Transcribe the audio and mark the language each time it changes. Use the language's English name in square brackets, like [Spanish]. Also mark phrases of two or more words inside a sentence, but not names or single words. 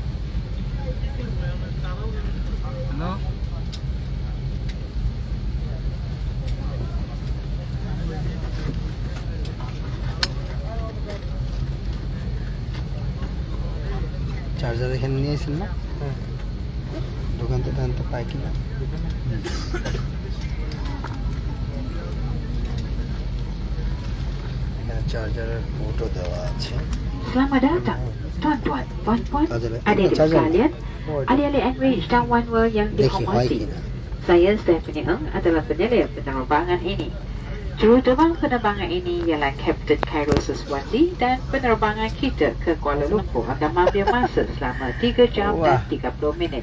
[Bangla] চার্জার এখানে নিয়েছেন না? দোকান থেকে আনতে পাই কিনা? এখানে চার্জারের পোর্টও দেওয়া আছে। [Malay] Selamat datang, tuan-tuan, puan-puan, Charger. adik-adik Charger. sekalian. Alih-alih enrich dan one world yang [Hindi] देखिए भाई [Malay] dihormati. किना Saya Stephanie Ng adalah penyelia penerbangan ini. Juruterbang penerbangan ini ialah Kapten Khairul Seswandi dan penerbangan kita ke Kuala Lumpur akan mengambil masa selama 3 jam dan 30 minit.